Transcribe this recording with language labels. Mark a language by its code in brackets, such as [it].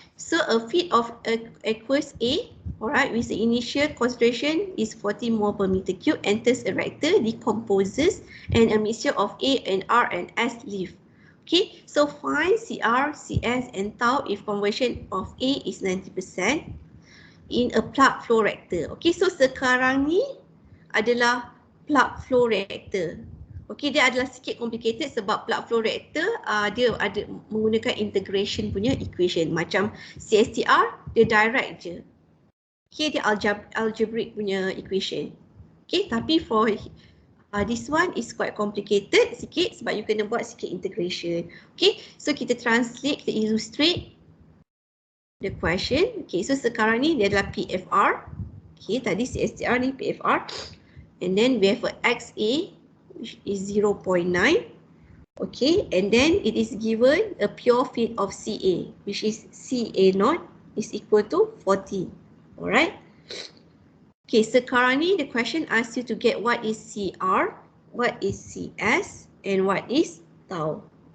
[en] So, a feed of aqueous A, alright, with the initial concentration is 40 mol per meter cube, enters a reactor, decomposes, and a mixture of A and R and S leave. Okay, so find CR, CS, and tau if conversion of A is 90% in a plug flow reactor. [ms] Okay, so sekarang ni adalah plug flow reactor. Okay, dia adalah sikit complicated sebab plug flow reactor dia ada menggunakan integration punya equation. Macam CSTR, dia direct je. Okay, dia algebraic punya equation. Okay, tapi [en] for this one is quite complicated [ms] sikit sebab you kena buat sikit integration. Okay, so kita translate, kita [en] illustrate the question. [ms] Okay, so sekarang ni dia adalah PFR. Okay, tadi CSTR ni PFR. [en] And then we have a XA which is 0.9. Okay, and then it is given a pure feed of CA which is CA0 is equal to 40. Alright. Okay, [ms] sekarang ni [en] the question asks you to get what is CR, what is CS, and what is tau.